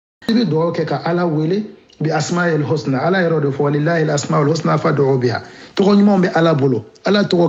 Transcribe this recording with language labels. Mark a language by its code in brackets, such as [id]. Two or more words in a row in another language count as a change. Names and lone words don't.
[bm] bi duwawu kɛ ka ala wele [ar] بالأسماء الحسنى [bm] ala yɛrɛ de fɔ [ar] ولله الأسماء الحسنى فادعوه بها [bm] tɔgɔ ɲumanw bɛ ala bolo ala tɔgɔ